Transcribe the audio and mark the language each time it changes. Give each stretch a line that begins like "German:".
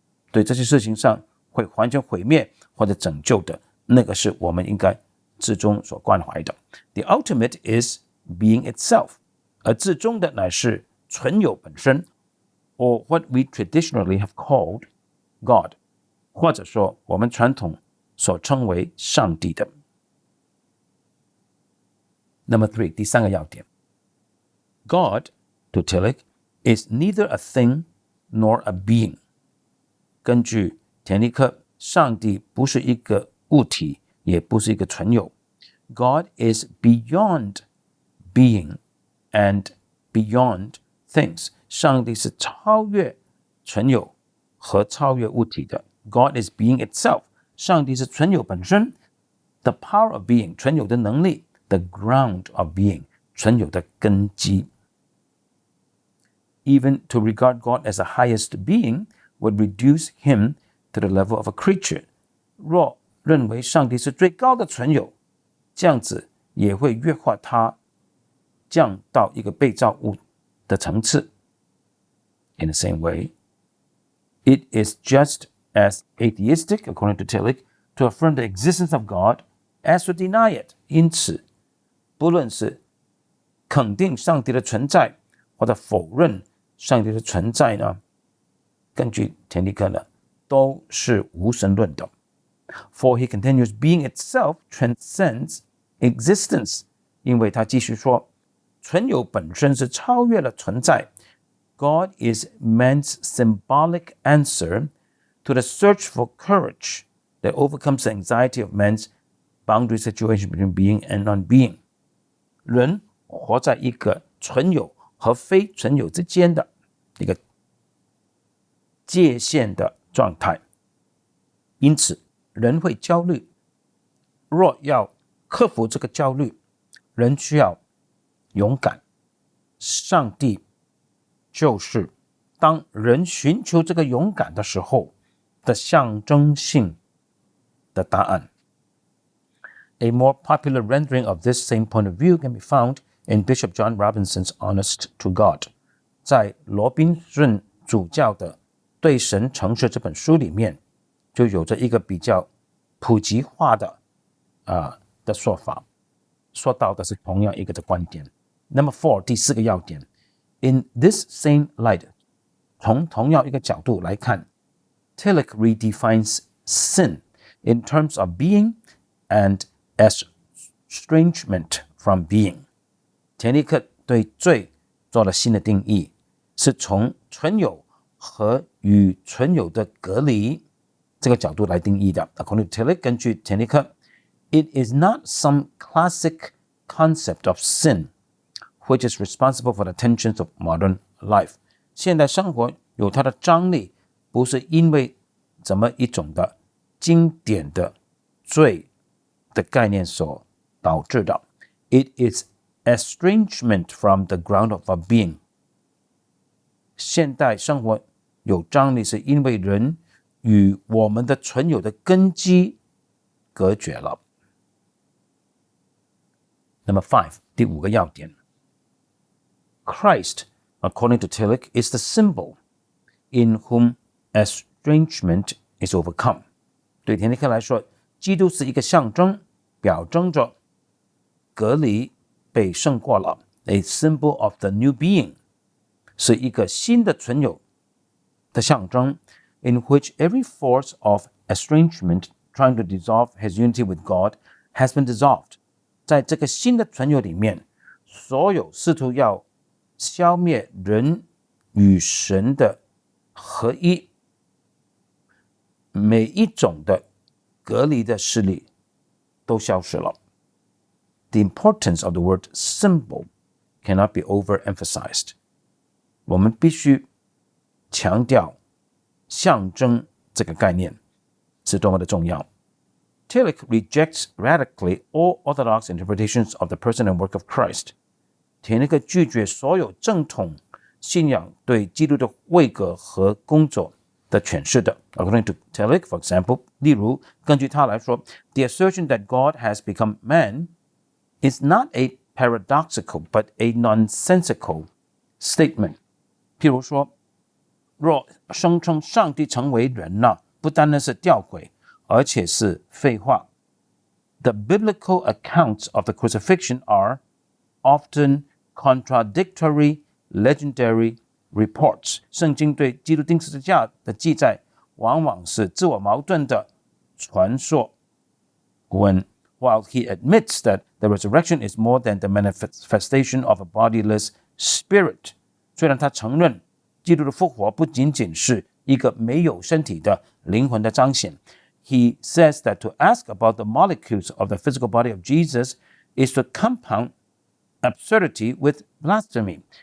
Chinese: 对这些事情上会完全毁灭或者拯救的，那个是我们应该至终所关怀的。
English: The ultimate is being itself，
Chinese: 而至终的乃是存有本身
English: ，or what we traditionally have called God，
Chinese: 或者说我们传统所称为上帝的。
English: Number 3，
Chinese: 第三个要点
English: God, to Tillich, is neither a thing nor a being。
Chinese: 根据田立克，上帝不是一个物体，也不是一个存有。
English: God is beyond being and beyond things。
Chinese: 上帝是超越存有和超越物体的。
English: God is being itself。
Chinese: 上帝是存有本身。
English: The power of being，
Chinese: 存有的能力。
English: The ground of being，
Chinese: 存有的根基。
English: Even to regard God as the highest being would reduce him to the level of a creature。
Chinese: 若认为上帝是最高的存有，这样子也会弱化他，降到一个被造物的层次。
English: In the same way, it is just as atheistic, according to Tillich, to affirm the existence of God as to deny it。
Chinese: 因此，不论是肯定上帝的存在，或者否认上帝的存在呢，根据田立克呢，都是无神论的。
English: For he continues, being itself transcends existence。
Chinese: 因为他继续说，存有本身是超越了存在。
English: God is man's symbolic answer to the search for courage that overcomes the anxiety of man's boundary situation between being and non-being。
Chinese: 人活在一个存有和非存有之间的一个界限的状态，因此人会焦虑。若要克服这个焦虑，人需要勇敢。上帝就是当人寻求这个勇敢的时候的象征性的答案。
English: A more popular rendering of this same point of view can be found in Bishop John Robinson's Honest to God。
Chinese: 在罗宾逊主教的《对神诚实》这本书里面，就有着一个比较普及化的说法，说到的是同样一个的观点。
English: Number 4，
Chinese: 第四个要点
English: In this same light，
Chinese: 从同样一个角度来看，
English: Tillich redefines sin in terms of being and estrangement from being。
Chinese: 田立克对罪做了新的定义，是从存有和与存有的隔离这个角度来定义的。
English: According to Tillich，
Chinese: 根据田立克，
English: It is not some classic concept of sin which is responsible for the tensions of modern life。
Chinese: 现代生活有它的张力，不是因为怎么一种的经典的罪的概念所导致的。
English: It is estrangement from the ground of our being。
Chinese: 现代生活有张力，是因为人与我们的存有的根基隔绝了。
English: Number 5,
Chinese: 第5个要点。
English: Christ, according to Tillich, is the symbol in whom estrangement is overcome.
Chinese: 对田立克来说，基督是一个象征，表征着隔离被胜过了。
English: A symbol of the new being,
Chinese: 是一个新的存有的象征
English: in which every force of estrangement trying to dissolve his unity with God has been dissolved.
Chinese: 在这个新的存有里面，所有试图要消灭人与神的合一，每一种的隔离的势力都消失了。
English: The importance of the word symbol cannot be overemphasized.
Chinese: 我们必须强调象征这个概念是多么的重要。
English: Tillich rejects radically all orthodox interpretations of the person and work of Christ.
Chinese: 田立克拒绝所有正统信仰对基督的位格和工作的诠释的。
English: According to Tillich, for example,
Chinese: 例如根据他来说
English: the assertion that God has become man is not a paradoxical but a nonsensical statement.
Chinese: 譬如说，若声称上帝成为人了，不单单是吊诡，而且是废话。
English: The biblical accounts of the crucifixion are often contradictory, legendary reports.
Chinese: 圣经对基督钉十字架的记载往往是自我矛盾的传说。
English: While he admits that the resurrection is more than the manifestation of a bodiless spirit,
Chinese: 虽然他承认基督的复活不仅仅是一个没有身体的灵魂的彰显，
English: he says that to ask about the molecules of the physical body of Jesus is to compound absurdity with blasphemy.